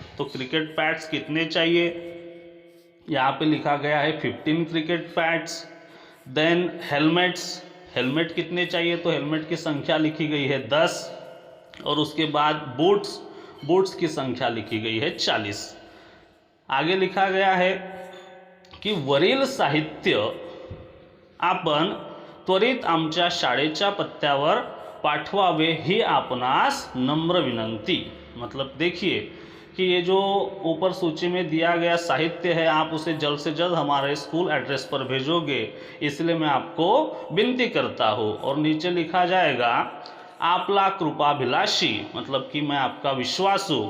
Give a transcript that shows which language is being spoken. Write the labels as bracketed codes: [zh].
[hi] तो cricket pads कितने चाहिए, यहाँ पे लिखा गया है 15 क्रिकेट पैड्स। देन हेलमेट कितने चाहिए, तो हेलमेट की संख्या लिखी गई है 10। और उसके बाद बूट्स की संख्या लिखी गई है 40। आगे लिखा गया है की [mr] वरील साहित्य आपण त्वरित आमच्या शाळेच्या पत्त्यावर पाठवावे ही आपणास नम्र विनंती। [hi] मतलब देखिए कि ये जो ऊपर सूची में दिया गया साहित्य है आप उसे जल्द से जल्द हमारे स्कूल एड्रेस पर भेजोगे, इसलिए मैं आपको विनती करता हूँ। और नीचे लिखा जाएगा [mr] आपला कृपाभिलाषी, [hi] मतलब कि मैं आपका विश्वासु।